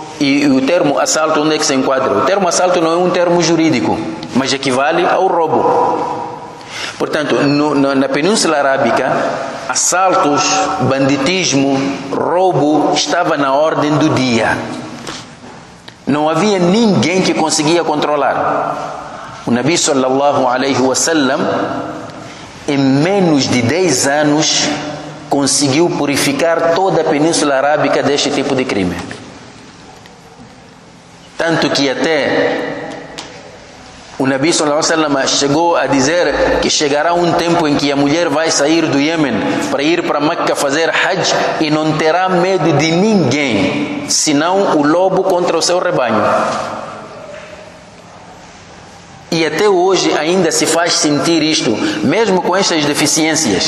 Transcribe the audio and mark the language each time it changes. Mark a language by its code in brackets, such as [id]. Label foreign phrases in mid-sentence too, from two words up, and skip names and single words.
[pt] E o termo assalto, onde é que se enquadra? O termo assalto não é um termo jurídico, mas equivale ao roubo. Portanto, na Península Arábica, assaltos, banditismo, roubo estava na ordem do dia. Não havia ninguém que conseguia controlar. O Nabi [ar] صلى الله عليه وسلم, [pt] em menos de 10 anos, conseguiu purificar toda a Península Arábica deste tipo de crime. Tanto que até o Nabi [ar] صلى الله عليه وسلم [pt] chegou a dizer que chegará um tempo em que a mulher vai sair do Iêmen para ir para Meca fazer Hajj e não terá medo de ninguém, senão o lobo contra o seu rebanho. E até hoje ainda se faz sentir isto, mesmo com estas deficiências.